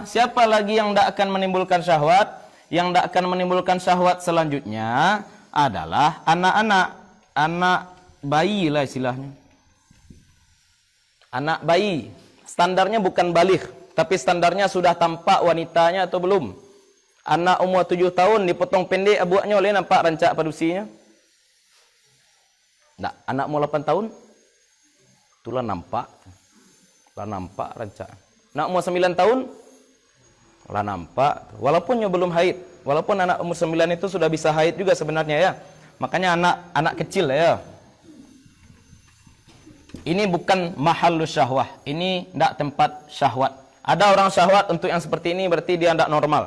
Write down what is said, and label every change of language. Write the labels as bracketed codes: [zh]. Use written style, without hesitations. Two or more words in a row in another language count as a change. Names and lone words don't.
[id] Siapa lagi yang tidak akan menimbulkan syahwat? Yang tidak akan menimbulkan syahwat selanjutnya adalah anak-anak. Anak bayi lah istilahnya. Anak bayi. Standarnya bukan baligh, tapi standarnya sudah tampak wanitanya atau belum. [min] Anak umur 7 tahun dipotong pendek abuaknya oleh nampak rancak padusinya. [id] Nah, anak umur 8 tahun itulah nampak. [min] Lah nampak rancak. [id] Anak umur 9 tahun lah nampak. Walaupun belum haid. Walaupun anak umur 9 itu sudah bisa haid juga sebenarnya ya. Makanya anak kecil ya. Ini bukan [ar] محل الشهوة. [id] Ini tidak tempat syahwat. Ada orang syahwat untuk yang seperti ini berarti dia tidak normal.